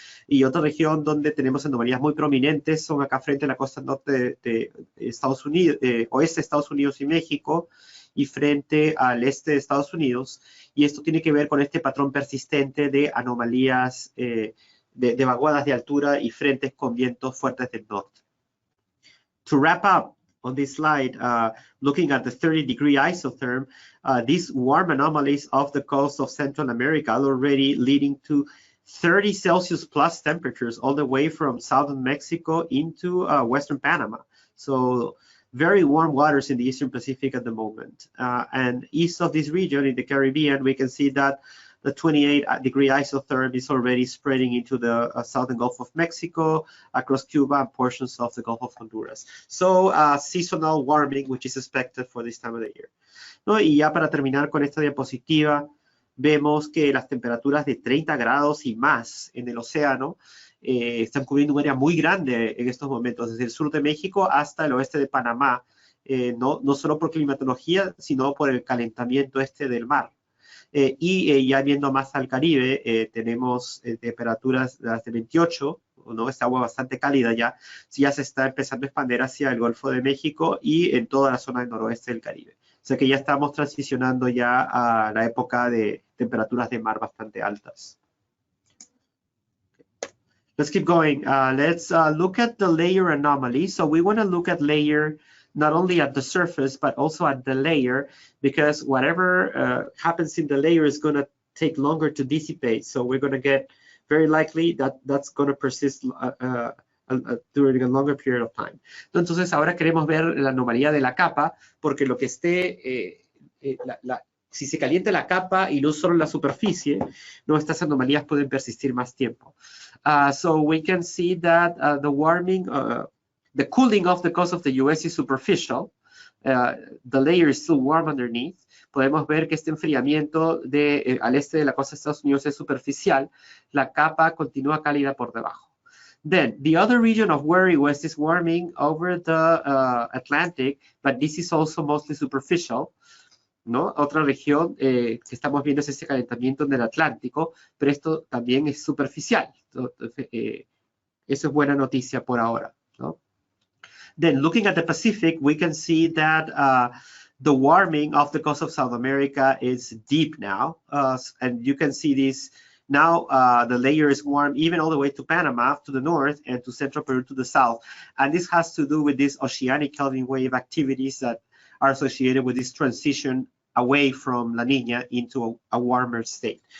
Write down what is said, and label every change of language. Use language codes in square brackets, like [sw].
[es] Y otra región donde tenemos anomalías muy prominentes son acá frente a la costa norte de Estados Unidos, oeste de Estados Unidos y México, y frente al este de Estados Unidos. Y esto tiene que ver con este patrón persistente de anomalías de vaguadas de altura y frentes con vientos fuertes del norte. [en] To wrap up on this slide, looking at the 30-degree isotherm, these warm anomalies off the coast of Central America are already leading to 30 Celsius plus temperatures all the way from southern Mexico into western Panama. So very warm waters in the Eastern Pacific at the moment. And east of this region in the Caribbean, we can see that the 28-degree isotherm is already spreading into the southern Gulf of Mexico, across Cuba, and portions of the Gulf of Honduras. So seasonal warming, which is expected for this time of the year. [es] ¿No? Y ya para terminar con esta diapositiva, vemos que las temperaturas de 30 grados y más en el océano están cubriendo un área muy grande en estos momentos, desde el sur de México hasta el oeste de Panamá, no solo por climatología, sino por el calentamiento del mar. Y ya viendo más al Caribe, tenemos temperaturas de 28, ¿no? Esta agua bastante cálida ya se está empezando a expandir hacia el Golfo de México y en toda la zona del noroeste del Caribe. O sea que ya estamos transicionando ya a la época de temperaturas de mar bastante altas. [en] Let's keep going. Let's look at the layer anomaly. So we want to look at layer not only at the surface, but also at the layer, because whatever happens in the layer is going to take longer to dissipate. So we're going to get very likely that's going to persist during a longer period of time. [es] Entonces ahora queremos ver la anomalía de la capa, porque lo que esté, si se calienta la capa y no solo la superficie, no, estas anomalías pueden persistir más tiempo. [en] So we can see that the warming, the cooling off the coast of the U.S. is superficial. The layer is still warm underneath. [es] Podemos ver que este enfriamiento al este de la costa de Estados Unidos es superficial. La capa continúa cálida por debajo. [en] Then, the other region of worry west is warming over the Atlantic, but this is also mostly superficial, ¿no? [es] Otra región que estamos viendo es ese calentamiento en el Atlántico, pero esto también es superficial. Entonces, eso es buena noticia por ahora, ¿no? [en] Then, looking at the Pacific, we can see that the warming of the coast of South America is deep now, and you can see this. Now the layer is warm even all the way to Panama to the north and to central Peru to the south. And this has to do with these oceanic Kelvin wave activities that are associated with this transition away from La Niña into a warmer state.